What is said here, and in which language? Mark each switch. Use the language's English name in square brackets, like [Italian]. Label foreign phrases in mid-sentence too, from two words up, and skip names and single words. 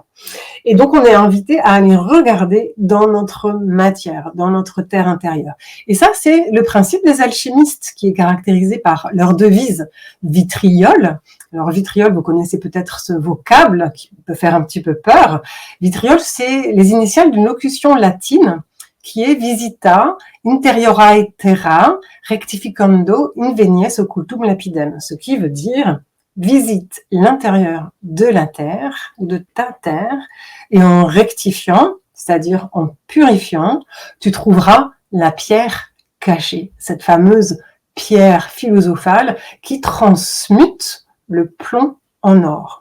[French] Et donc, on est invité à aller regarder dans notre matière, dans notre terre intérieure. Et ça, c'est le principe des alchimistes, qui est caractérisé par leur devise vitriol. Alors, vitriol, vous connaissez peut-être ce vocable qui peut faire un petit peu peur. Vitriol, c'est les initiales d'une locution latine qui est [Latin] visita interiorae terra rectificando invenies occultum lapidem, [French] ce qui veut dire visite l'intérieur de la terre ou de ta terre et en rectifiant, c'est-à-dire en purifiant, tu trouveras la pierre cachée, cette fameuse pierre philosophale qui transmute le plomb en or.